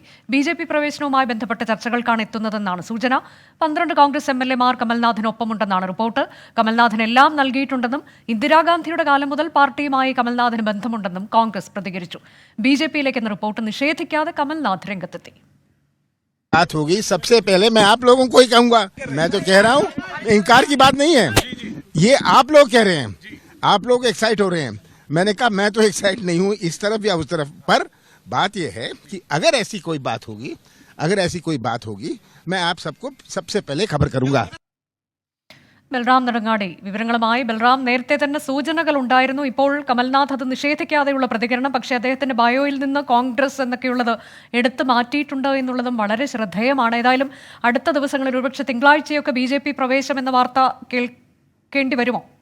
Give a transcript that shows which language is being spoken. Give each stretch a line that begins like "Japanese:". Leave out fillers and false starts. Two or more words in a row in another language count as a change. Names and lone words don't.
Malayalam: BJP പ്രവേശനവുമായി ബന്ധപ്പെട്ട ചർച്ചകൾക്കാണ് എത്തുന്നതെന്നാണ് സൂചന. 12 കോൺഗ്രസ് MLA-മാർ കമൽനാഥിനൊപ്പമുണ്ടെന്നാണ് റിപ്പോർട്ട്. കമൽനാഥിന് എല്ലാം നൽകിയിട്ടുണ്ടെന്നും ഇന്ദിരാഗാന്ധിയുടെ കാലം മുതൽ പാർട്ടിയുമായി കമൽനാഥിന് ബന്ധമുണ്ടെന്നും കോൺഗ്രസ് പ്രതികരിച്ചു. BJP-യിലേക്കെന്ന റിപ്പോർട്ട് നിഷേധിക്കാതെ കമൽനാഥ് രംഗത്തെത്തി.
Hindi: बात होगी सबसे पहले मैं आप लोगों को ही कहूंगा, मैं तो कह रहा हूँ, इनकार की बात नहीं है, ये आप लोग कह रहे हैं, आप लोग एक्साइट हो रहे हैं. मैंने कहा मैं तो एक्साइट नहीं हूँ इस तरफ या उस तरफ, पर बात यह है कि अगर ऐसी कोई बात होगी मैं आप सबको सबसे पहले खबर करूंगा.
Malayalam: ബൽറാം നെടുങ്ങാടി വിവരങ്ങളുമായി. ബൽറാം, നേരത്തെ തന്നെ സൂചനകൾ ഉണ്ടായിരുന്നു. ഇപ്പോൾ കമൽനാഥ് അത് നിഷേധിക്കാതെയുള്ള പ്രതികരണം, പക്ഷേ അദ്ദേഹത്തിന്റെ ബയോയിൽ നിന്ന് കോൺഗ്രസ് എന്നൊക്കെയുള്ളത് എടുത്തു മാറ്റിയിട്ടുണ്ട് എന്നുള്ളതും വളരെ ശ്രദ്ധേയമാണ്. ഏതായാലും അടുത്ത ദിവസങ്ങളിൽ ഒരുപക്ഷെ തിങ്കളാഴ്ചയൊക്കെ BJP പ്രവേശം എന്ന വാർത്ത കേൾക്കേണ്ടി വരുമോ?